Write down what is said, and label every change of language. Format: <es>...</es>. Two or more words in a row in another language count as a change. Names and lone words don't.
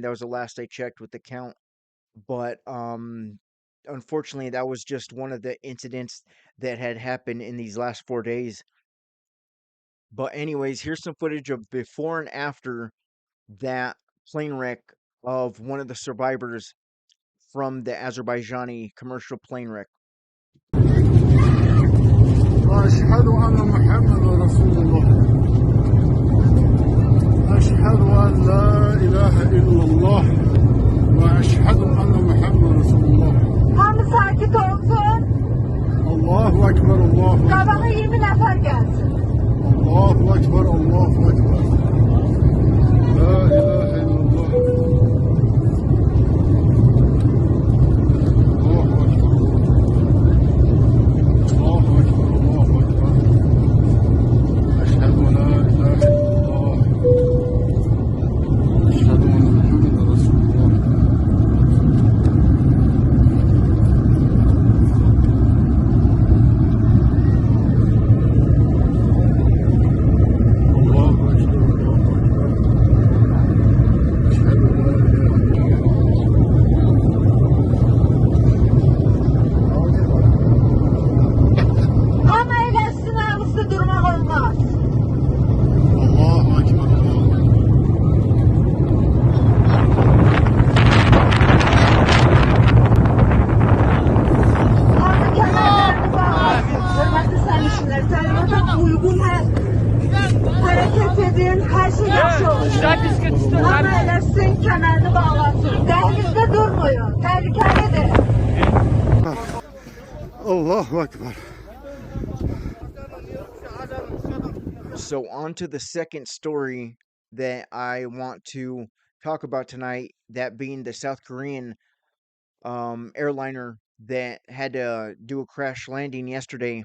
<en>That was the last I checked with the count. But unfortunately, that was just one of the incidents that had happened in these last 4 days. But anyways, here's some footage of before and after that plane wreck of one of the survivors from the Azerbaijani commercial plane wreck.</en> <ar>وأشهد أن محمدا رسول الله أشهد أن لا إله إلا الله وأشهد أن محمدا رسول الله</ar> <az>Hamı sakit olsun.</az> <ar>الله أكبر الله أكبر</ar> <az>Qabağa 20 nəfər gəlsin.</az> <ar>الله أكبر الله أكبر لا إله إلا الله الله أكبر الله أكبر الله أكبر أشهد أن لا إله إلا الله أشهد أن محمدا رسول الله الله أكبر الله أكبر أشهد أن لا إله إلا</ar> <az>Amma eləsin, ağızda durmaq olmaz.</az> <ar>الله أكبر الله أكبر</ar> <az>Hamı kəmərlərini bağlasın. Hörmətli sərnişinlər, təlimata uyğun hərəkət edin, hər şey yaxşı olur. Hamı eləsin, kəmərini bağlasın. Dəhlizdə durmayın, təhlükəlidir.</az> <ar>الله أكبر</ar> <en>So, on to the second story that I want to talk about tonight, that being the South Korean airliner that had to do a crash landing yesterday.</en>